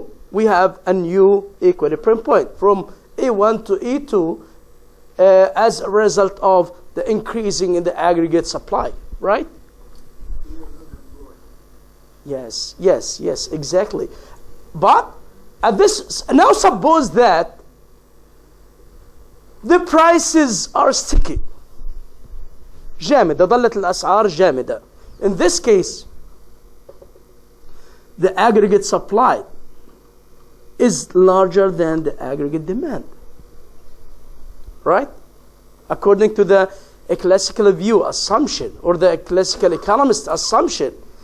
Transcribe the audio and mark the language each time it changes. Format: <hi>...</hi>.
<en>We have a new equilibrium point from E1 to E2 as a result of the increasing in the aggregate supply, right? Yes, exactly. But at this, now suppose that the prices are sticky.</en> <ar>جامدة، ظلت الأسعار جامدة.</ar> <en>In this case, the aggregate supply is larger than the aggregate demand, right? According to the classical view assumption, or the classical economist assumption,</en>